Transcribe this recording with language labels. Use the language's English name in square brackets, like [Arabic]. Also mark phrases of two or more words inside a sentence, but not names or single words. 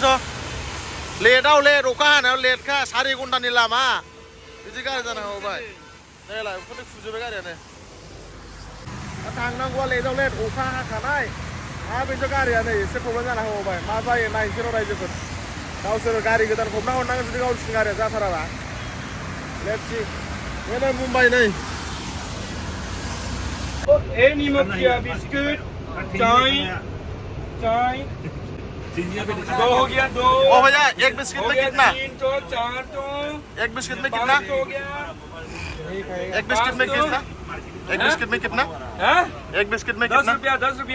[Bodo] लेटआव लेट अखा हानायाव लेटखा 4 घन्टानि लामा बिदि गारि जानो हाबाय नायलाय उखुन्दै खुजोब्बाय गारियानो थांनांगौआ लेटआव लेट अखा हाखानाय बेथ' गारिया नै एसे प्रब्लेम जाना होबाय मा जायो नायनोसै र' रायजोफोर गावसोर गारि गोदान हमना हरनांगोन जुदि गावसिनि गारिया जाथाराबा [English] let's see [Bodo] नै मुम्बाइ नै [Hindi] बिस्कुट चाय चाय दो हो गया दो ओ भैया एक बिस्किट में कितना 3 तो 4 तो एक बिस्किट में कितना हो गया एक बिस्किट में कितना एक बिस्किट में कितना एक बिस्किट में कितना 10 रुपया